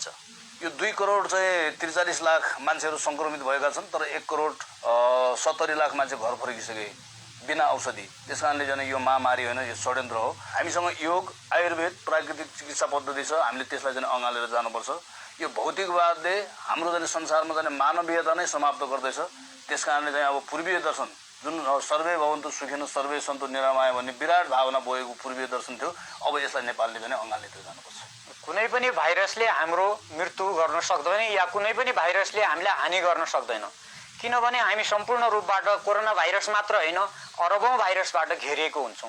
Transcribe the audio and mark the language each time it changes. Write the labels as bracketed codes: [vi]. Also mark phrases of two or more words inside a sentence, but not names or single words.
[ne] यो 2 करोड चाहिँ 43 लाख मान्छेहरू सङ्क्रमित भएका छन्, तर 1 करोड 70 लाख मान्छे घर फर्किसके बिना औषधि। त्यस कारणले चाहिँ यो महामारी होइन, यो षड्यन्त्र हो। हामीसँग योग, आयुर्वेद, प्राकृतिक चिकित्सा पद्धति छ, हामीले त्यसलाई चाहिँ अँगालेर जानुपर्छ। यो भौतिकवादले हाम्रो चाहिँ संसारमा चाहिँ मानवीयता नै समाप्त गर्दैछ। त्यस कारणले चाहिँ अब पूर्वीय दर्शन जुन [sa] सर्वे भवन्तु सुखिनो सर्वे सन्तु निरामय [ne] भन्ने विराट भावना बोकेको पूर्वीय दर्शन थियो, अब यसलाई नेपालले पनि अँगालेर जानुपर्छ। कुनै पनि भाइरसले हाम्रो मृत्यु गर्न सक्दैन या कुनै पनि भाइरसले हामीलाई हानि गर्न सक्दैन, किनभने हामी सम्पूर्ण रूपबाट कोरोना भाइरस मात्र होइन अरबौँ भाइरसबाट घेरिएको हुन्छौँ।